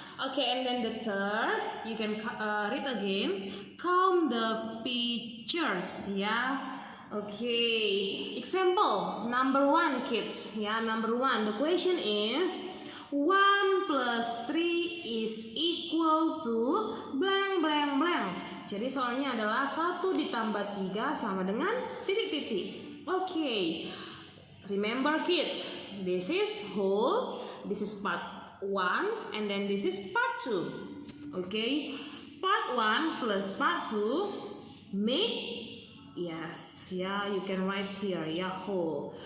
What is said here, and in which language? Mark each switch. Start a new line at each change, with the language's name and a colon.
English: Okay, and then the third, you can read again. Count the pictures. Ya. Okay. Example number 1, kids. Ya, number 1. The question is 1 plus 3 is equal to blank blank blank.
Indonesian: Jadi soalnya adalah 1 ditambah 3 sama dengan titik-titik.
English: Okay. Remember kids, this is whole, this is part 1 and then this is part 2. Okay. Part 1 plus part 2 make, yes, ya, you can write here, ya, whole.